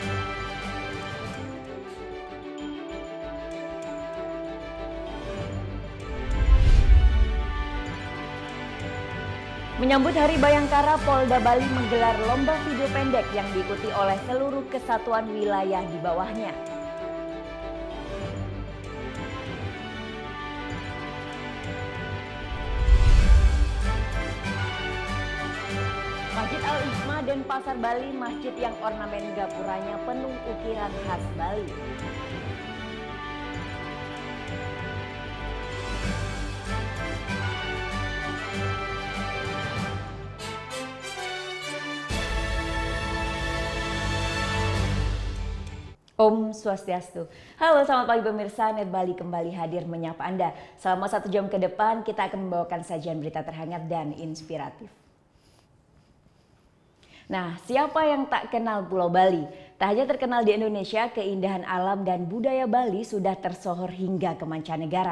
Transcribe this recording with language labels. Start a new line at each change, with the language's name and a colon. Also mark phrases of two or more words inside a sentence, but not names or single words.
Indonesian: Menyambut Hari Bayangkara, Polda Bali menggelar lomba video pendek yang diikuti oleh seluruh kesatuan wilayah di bawahnya. Masjid Al-Hikmah Denpasar Bali, masjid yang ornamen gapuranya penuh ukiran khas Bali.
Balinese: Om Swastiastu.
Indonesian: Halo, selamat pagi pemirsa. Net Bali kembali hadir menyapa Anda. Selama 1 jam ke depan kita akan membawakan sajian berita terhangat dan inspiratif. Nah, siapa yang tak kenal Pulau Bali? Tak hanya terkenal di Indonesia, keindahan alam dan budaya Bali sudah tersohor hingga ke mancanegara.